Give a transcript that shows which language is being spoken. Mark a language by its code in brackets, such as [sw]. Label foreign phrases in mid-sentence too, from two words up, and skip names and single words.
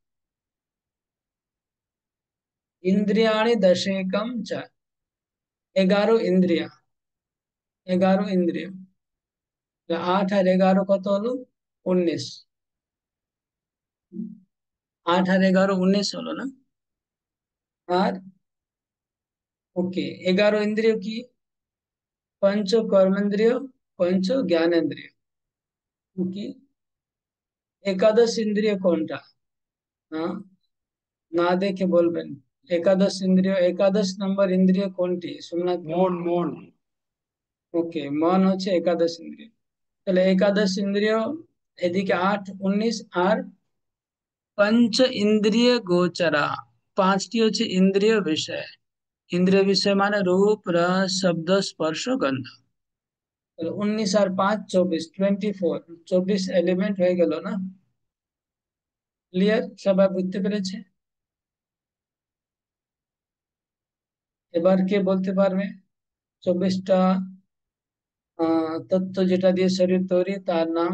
[sa] इन्द्रियाणि दशैकं च, [bn] 11 ইন্দ্রিয়া, 11 ইন্দ্রিয়। 8 আর 11 কত হলো? 19। 8 আর 11 19 হলো না? আর ওকে, 11 ইন্দ্রিয় কি? [sa] पंच कर्मेंद्रिय, पंच ज्ञानेंद्रिय। [bn] কি একাদশ ইন্দ্রিয় কোনটা? হ্যাঁ, না দেখে বলবেন। একাদশ ইন্দ্রিয়, একাদশ নম্বর ইন্দ্রিয় কোনটি? সোমনাথ মন মন ওকে, মন হচ্ছে একাদশ ইন্দ্রিয়। তাহলে একাদশ ইন্দ্রিয় এদিকে 8 19, আর [sa] पंच इंद्रिय गोचरा, [bn] 5টি হচ্ছে ইন্দ্রিয় বিষয়। ইন্দ্রিয় বিষয় মানে রূপ, রস, শব্দ, স্পর্শ, গন্ধ। 19 আর 5 24, 24, 24 এলিমেন্ট হয়ে গেল না? ক্লিয়ার? সবাই বুঝতে পেরেছে? এবার কে বলতে পারবে 24টা তত্ত্ব যেটা দিয়ে শরীর তৈরি, তার নাম?